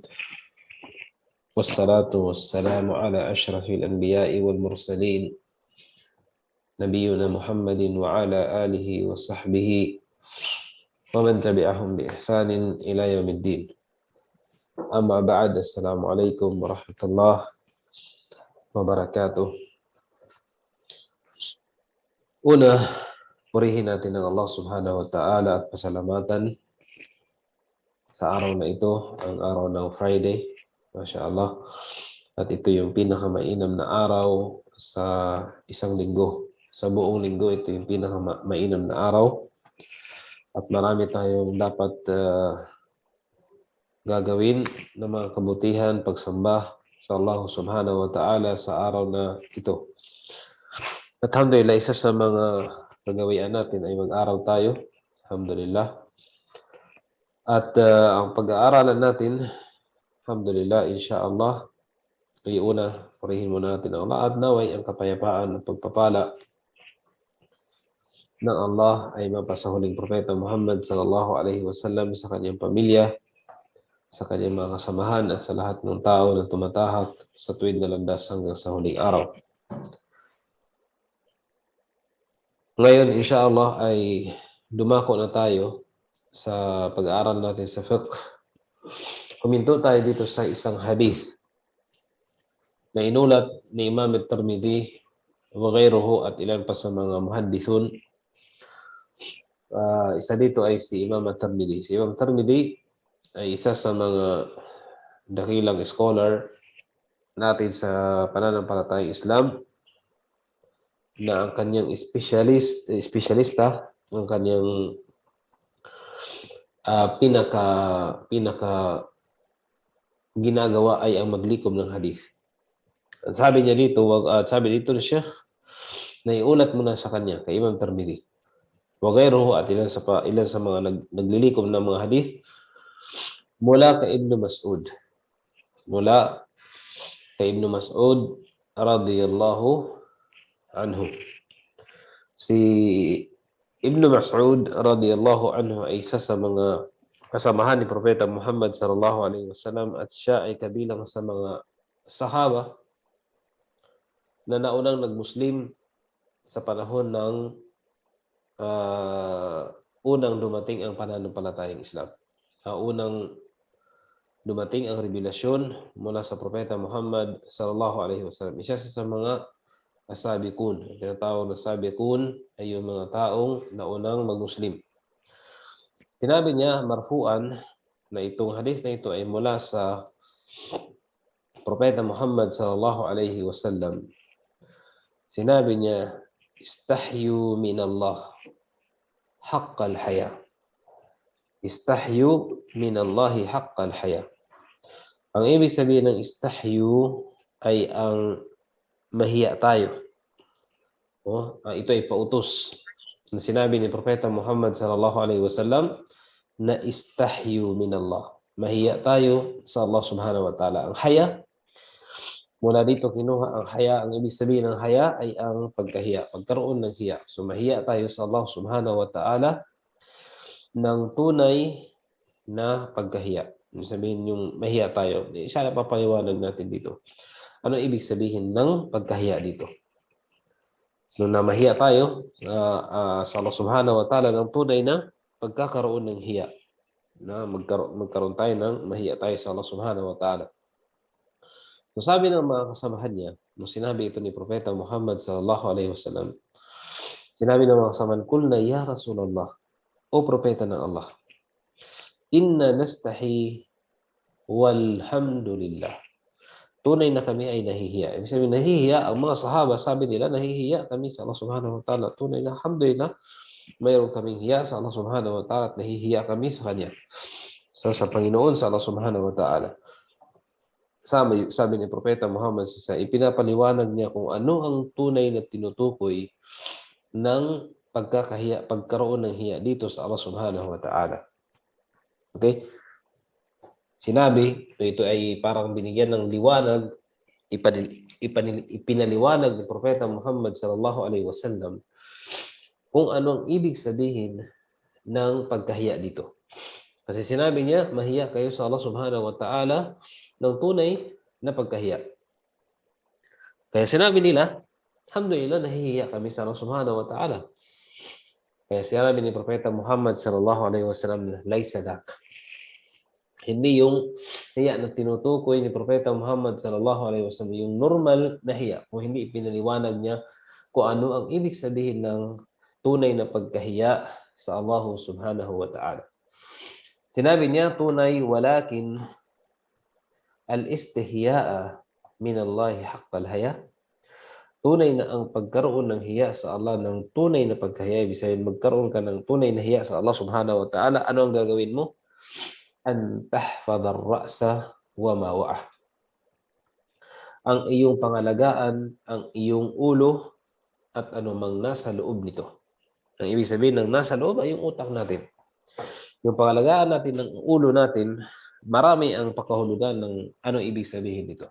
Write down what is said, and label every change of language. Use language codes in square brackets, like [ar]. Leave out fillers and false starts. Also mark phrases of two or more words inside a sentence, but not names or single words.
[ar] والصلاة والسلام على أشرف الأنبياء والمرسلين. نبينا محمد وعلى آله وصحبه ومن تبعهم بإحسان إلى يوم الدين. أما بعد، السلام عليكم ورحمة الله وبركاته. [tl] Una, purihin natin ng Allah [ar] سبحانه وتعالى [tl] at pasalamatan sa araw na ito, ang araw ng Friday. [ar] ما شاء الله. [tl] At ito yung pinakamainam na araw sa isang linggo. Sa buong linggo, ito yung pinakamainam na araw. At marami tayong dapat gagawin na mga kabutihan, pagsamba sa Allah [ar] سبحانه وتعالى [tl] sa araw na ito. At alhamdulillah, isa sa mga gagawian natin ay mag-aral tayo. Alhamdulillah. At ang pag-aaralan natin, [ar] الحمد لله، إن شاء الله, [tl] ay una, purihin muna natin ang Allah at naway ang kapayapaan at pagpapala ng Allah ay mapasahuling propeta Muhammad [ar] صلى الله عليه وسلم [tl] sa kanyang pamilya, sa kanyang mga kasamahan at sa lahat ng tao na tumatahak sa tuwid na landas hanggang sa huling araw. Ngayon, insyaallah, ay dumako na tayo sa pag-aaral natin sa fiqh. Huminto tayo dito sa isang hadith na inulat ni Imam at-Tirmidhi [ar] وغيره [tl] at ilan pa sa mga muhaddithun. Isa dito ay si Imam at-Tirmidhi. Si Imam at-Tirmidhi ay isa sa mga dakilang scholar natin sa pananampalatayang Islam na ang kanyang espesyalista, ang kanyang pinaka ginagawa ay ang maglikom ng hadith. At sabi niya dito, sabi dito ni Sheikh, na iulat mo na sa kanya, kay Imam Tirmidhi. [ar] وغيره [tl] at ilan sa mga naglilikom ng mga hadith mula kay Ibn Mas'ud. Mula kay Ibn Mas'ud [ar] رضي الله عنه. [tl] Si Ibn Mas'ud [ar] رضي الله عنه [tl] ay isa sa mga kasamahan ni Propeta Muhammad [ar] صلى الله عليه وسلم [tl] at siya ay kabilang sa mga sahaba na naunang nagmuslim sa panahon ng unang dumating ang pananampalatayang Islam. Unang dumating ang revelasyon mula sa Propeta Muhammad [ar] صلى الله عليه وسلم. [tl] Isa sa mga as-sabiqun. Ang tinatawag na sabiqun ay yung mga taong naunang magmuslim. Sinabi niya marfu'an na itong hadith na ito ay mula sa Propeta Muhammad [ar] صلى الله عليه وسلم. [tl] Sinabi niya, [ar] استحيوا من الله حق الحياء. استحيوا من الله حق الحياء. [tl] Ang ibig sabihin ng istahyu ay ang mahiya tayo. Ito ay pautos na sinabi ni Propeta Muhammad [ar] صلى الله عليه وسلم [tl] na [ar] استحيوا من الله. [tl] Mahiya tayo sa Allah [ar] سبحانه وتعالى. [tl] Ang haya, mula dito kinuha ang haya. Ang ibig sabihin ng haya ay ang pagkahiya, pagkaroon ng hiya. So mahiya tayo sa Allah [ar] سبحانه وتعالى [tl] ng tunay na pagkahiya. Ibig sabihin yung mahiya tayo. Isa na papaliwanag natin dito. Ano ibig sabihin ng pagkahiya dito? So na mahiya tayo sa Allah [ar] سبحانه وتعالى [tl] ng tunay na pagkakaroon ng hiya. Na magkaroon tayo ng mahiya tayo sa Allah [ar] سبحانه وتعالى. [tl] So sabi ng mga kasamahan niya, nung sinabi ito ni Propeta Muhammad [ar] صلى الله عليه وسلم, [tl] sinabi ng mga kasamahan, [ar] قلنا يا رسول الله, [tl] o Propeta ng Allah, [ar] إنا نستحيي والحمد لله. [tl] Tunay na kami ay nahihiya. Ibig sabihin, nahihiya, ang mga sahaba, sabi nila, nahihiya kami sa Allah [ar] سبحانه وتعالى. [tl] Tunay na, alhamdulillah, mayroon kaming hiya sa Allah [ar] سبحانه وتعالى [tl] at nahihiya kami sa Kanya. So, sa Panginoon, sa Allah [ar] سبحانه وتعالى. [tl] Sabi ni Propeta Muhammad sa ipinapaliwanag niya kung ano ang tunay na tinutukoy ng pagkakahiya, pagkaroon ng hiya dito sa Allah [ar] سبحانه وتعالى. [tl] Okay? Sinabi, ito ay parang binigyan ng liwanag, ipinaliwanag ni Propeta Muhammad [ar] صلى الله عليه وسلم [tl] kung anong ibig sabihin ng pagkahiya dito. Kasi sinabi niya, mahiya kayo sa Allah [ar] سبحانه وتعالى [tl] ng tunay na pagkahiya. Kaya sinabi nila, alhamdulillah, nahihiya kami sa Allah [ar] سبحانه وتعالى. [tl] Kaya sinabi ni Propeta Muhammad [ar] صلى الله عليه وسلم, ليس ذاك. [tl] Hindi yung hiya na tinutukoy ni Propeta Muhammad [ar] صلى الله عليه وسلم, [tl] yung normal na hiya, kung hindi ipinaliwanag niya kung ano ang ibig sabihin ng tunay na pagkahiya sa Allah [ar] سبحانه وتعالى. [tl] Sinabi niya, tunay, [ar] ولكن الاستحياء من الله حق الحياء. [tl] Tunay na ang pagkaroon ng hiya sa Allah ng tunay na pagkahiya. Ibig sabihin, magkaroon ka ng tunay na hiya sa Allah [ar] سبحانه وتعالى. [tl] Ano ang gagawin mo? [ar] أن تحفظ الرأس وما وعى. [tl] Ang iyong pangalagaan, ang iyong ulo, at anumang nasa loob nito. Ang ibig sabihin ng nasa loob ay yung utak natin. Yung pangalagaan natin ng ulo natin, marami ang pakahulugan ng ano ibig sabihin nito.